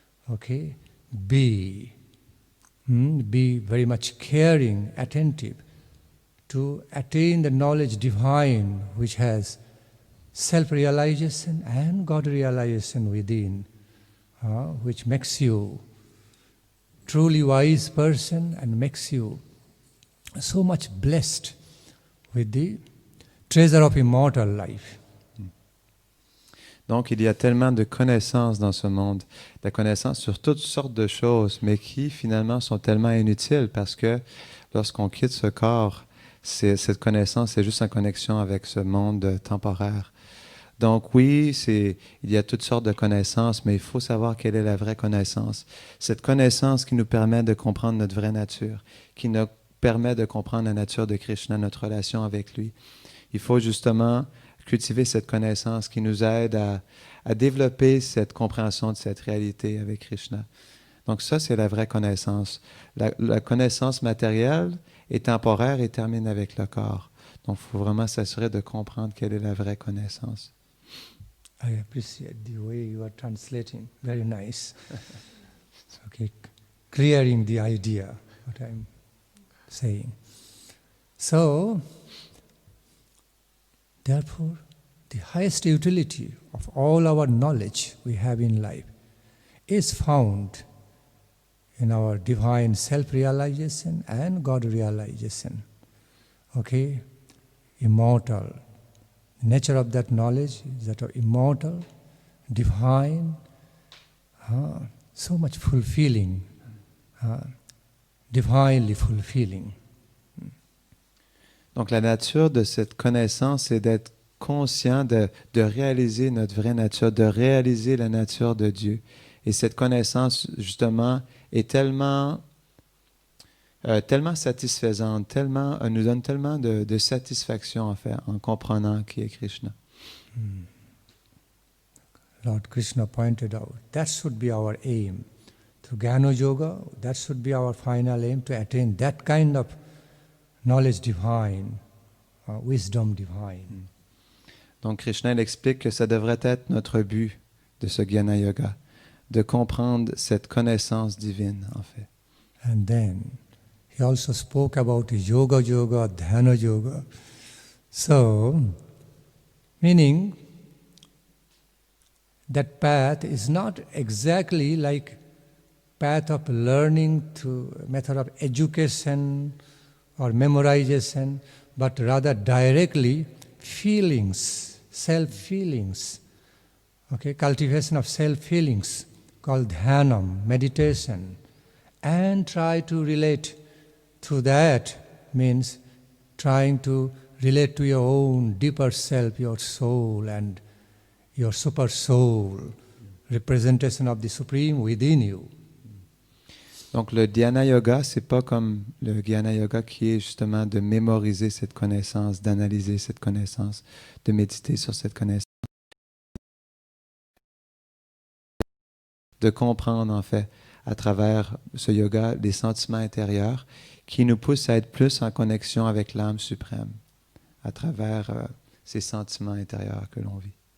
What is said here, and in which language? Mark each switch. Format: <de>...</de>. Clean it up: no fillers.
<en>Okay, be very much caring, attentive to attain the knowledge divine which has self-realization and God realization within, which makes you truly wise person and makes you so much blessed with the treasure of immortal life.</en> <fr>Donc, il y a tellement de connaissances dans ce monde, de connaissances sur toutes sortes de choses, mais qui finalement sont tellement inutiles parce que lorsqu'on quitte ce corps, cette connaissance est juste en connexion avec ce monde temporaire. Donc oui, il y a toutes sortes de connaissances, mais il faut savoir quelle est la vraie connaissance. Cette connaissance qui nous permet de comprendre notre vraie nature, qui nous permet de comprendre la nature de Krishna, notre relation avec lui. Il faut justement cultiver cette connaissance qui nous aide à développer cette compréhension de cette réalité avec Krishna. Donc ça, c'est la vraie connaissance. La connaissance matérielle est temporaire et termine avec le corps. Donc il faut vraiment s'assurer de comprendre quelle est la vraie connaissance.</fr> <en>I appreciate the way you are translating. Very nice. Okay, clearing the idea, what I'm saying. So, therefore, the highest utility of all our knowledge we have in life is found in our divine self-realization and God realization. Okay? Immortal. The nature of that knowledge is that of immortal, divine, so much fulfilling, divinely fulfilling.</en> <fr>Donc la nature de cette connaissance, c'est d'être conscient de réaliser notre vraie nature, de réaliser la nature de Dieu. Et cette connaissance, justement, est tellement satisfaisante, nous donne tellement de satisfaction en fait, en comprenant qui est Krishna.</fr> <en>Lord Krishna pointed out, that should be our aim. Through Jnana Yoga, that should be our final aim, to attain that kind of knowledge divine, wisdom divine.</en> <fr>Donc Krishna il explique que ça devrait être notre but de ce Jnana Yoga, de comprendre cette connaissance divine en fait.</fr> <en>And then he also spoke about yoga, dhyana yoga. So, meaning that path is not exactly like path of learning, through method of education or memorization, but rather directly feelings, self-feelings. Okay, cultivation of self-feelings called dhyanam, meditation, and try to relate through that means trying to relate to your own deeper self, your soul and your super soul, representation of the Supreme within you.</en> <fr>Donc le dhyana yoga, c'est pas comme le jnana yoga qui est justement de mémoriser cette connaissance, d'analyser cette connaissance, de méditer sur cette connaissance, de comprendre en fait à travers ce yoga les sentiments intérieurs qui nous poussent à être plus en connexion avec l'âme suprême à travers ces sentiments intérieurs que l'on vit.</fr>